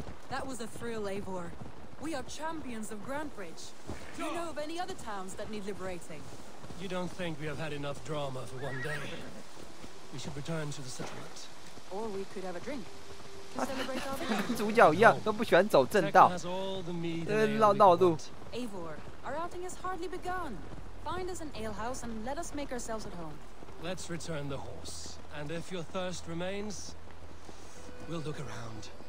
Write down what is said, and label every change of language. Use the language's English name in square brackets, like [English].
[English] That was a thrill, Eivor. We are champions of Grantbridge. Do you know of any other towns that need liberating? You don't think we have had enough drama for one day? We should return to the settlement. Or we could have a drink to celebrate our victory. [Chinese] 主角一样都不喜欢走正道，绕路。 [English] Eivor, our outing has hardly begun. Find us an alehouse and let us make ourselves at home. Let's return the horse, and if your thirst remains, we'll look around.